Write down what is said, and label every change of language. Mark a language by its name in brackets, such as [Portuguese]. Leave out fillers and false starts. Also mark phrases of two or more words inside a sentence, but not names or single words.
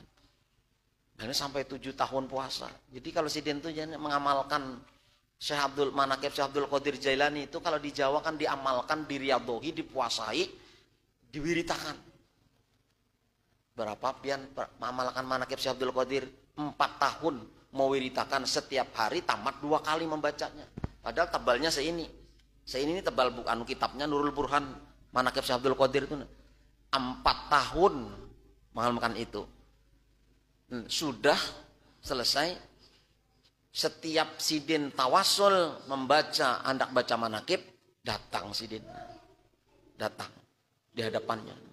[Indonesian] Dan sampai 7 tahun puasa. Jadi kalau Sidin itu mengamalkan Syekh Abdul Manaqib Syekh Abdul Qadir Jailani itu kalau di Jawa kan diamalkan, diriyadhohi, dipuasai, diwiritakan. Berapa pian mengamalkan Manaqib Syekh Abdul Qadir 4 tahun mewiritakan setiap hari tamat 2 kali membacanya. Padahal tebalnya seini. Seini ini tebal bukan kitabnya Nurul Burhan Manaqib Syekh Abdul Qadir itu 4 tahun mengamalkan itu. Sudah selesai. Setiap Sidin tawasul membaca hendak baca manaqib, datang Sidin. Datang di hadapannya.